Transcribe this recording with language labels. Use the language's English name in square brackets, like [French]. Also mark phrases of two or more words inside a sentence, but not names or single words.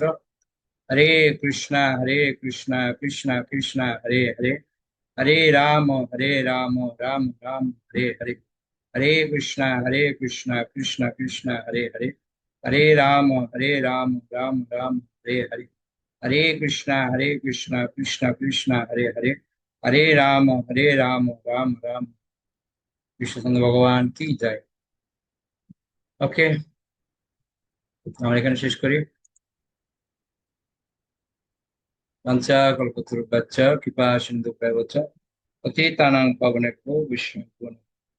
[Sanskrit] হরে কৃষ্ণা হরে কৃষ্ণা কৃষ্ণা কৃষ্ণা হরে হরে, হরে রাম হরে রাম রাম রাম হরে হরে, হরে কৃষ্ণা কৃষ্ণা কৃষ্ণা হরে হরে, হরে রাম রাম রাম হরে হরে, হরে কৃষ্ণা কৃষ্ণা কৃষ্ণা হরে হরে, হরে রাম রাম রাম। [Bangla] কৃষ্ণচন্দ্র ভগবান কি যায়। ওকে, আমরা এখানে শেষ করি। [Sanskrit] পঞ্চা কল্পতরুভ্যশ্চ কৃপা সিন্ধুভ্যেব চ পতিতানাং পাবনেভ্যো বৈষ্ণবেভ্যো নমঃ।